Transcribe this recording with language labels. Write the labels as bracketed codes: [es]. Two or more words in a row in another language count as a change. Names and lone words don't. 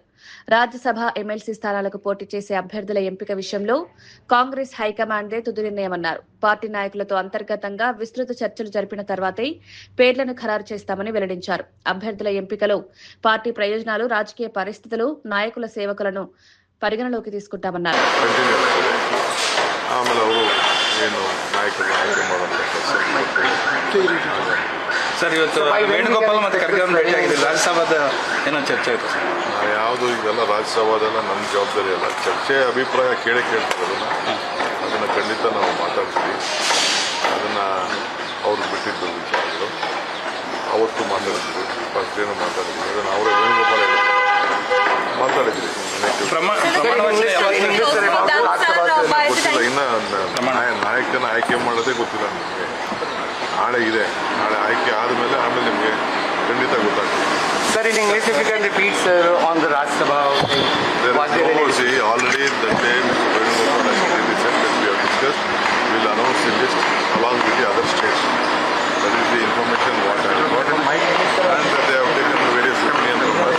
[te] రాజ్యసభ ఎమ్మెల్సీ స్థానాలకు పోటీ చేసే అభ్యర్థుల ఎంపిక విషయంలో కాంగ్రెస్ హైకమాండ్దే తుది నిర్ణయమన్నారు. పార్టీ నాయకులతో అంతర్గతంగా విస్తృత చర్చలు జరిపిన తర్వాతే పేర్లను ఖరారు చేస్తామని వెల్లడించారు. అభ్యర్థుల ఎంపికలో పార్టీ ప్రయోజనాలు, రాజకీయ పరిస్థితులు, నాయకుల సేవకులను పరిగణలోకి తీసుకుంటామన్నారు. [kn] ಸರ್, ಇವತ್ತು ವೇಣುಗೋಪಾಲ್ ಮತ್ತು ಖರ್ಗೆ ಭೇಟಿ ಆಗಿದೆ. ರಾಜ್ಯಸಭಾದ ಏನೋ ಚರ್ಚೆ ಆಯಿತು ಸರ್? ಯಾವುದು ಇದೆಲ್ಲ ರಾಜ್ಯಸಭಾದೆಲ್ಲ ನಮ್ಮ ಜವಾಬ್ದಾರಿ ಅಲ್ಲ. ಚರ್ಚೆ ಅಭಿಪ್ರಾಯ ಕೇಳ್ತಾರೆ ಅದನ್ನು ಖಂಡಿತ ನಾವು ಮಾತಾಡ್ತೀವಿ. ಅದನ್ನು ಅವ್ರು ಬಿಟ್ಟಿದ್ದು ವಿಚಾರಗಳು ಅವತ್ತು ಮಾತಾಡಿದ್ವಿ, ಫಸ್ಟ್ ಏನು ಮಾತಾಡಿದ್ವಿ, ಅದನ್ನು ಅವರೇ ವೇಣುಗೋಪಾಲ ಮಾತಾಡಿದ್ವಿ. ಗೊತ್ತಿಲ್ಲ, ಇನ್ನು ನಾಯಕನ ಆಯ್ಕೆ ಮಾಡೋದೇ ಗೊತ್ತಿಲ್ಲ ನಿಮಗೆ. ನಾಳೆ ಇದೆ, ನಾಳೆ ಆಯ್ಕೆ ಆದಮೇಲೆ ನಿಮಗೆ ಖಂಡಿತ ಗೊತ್ತಾಗ್ತದೆ. [en] Sir, in English, if you can repeat, sir, on the Rajya Sabha. See, already the day Mr. Venugopal has clearly said that we have discussed, we will announce the list along with the other states. That is the information what I have got. And that they have taken the various opinions from us.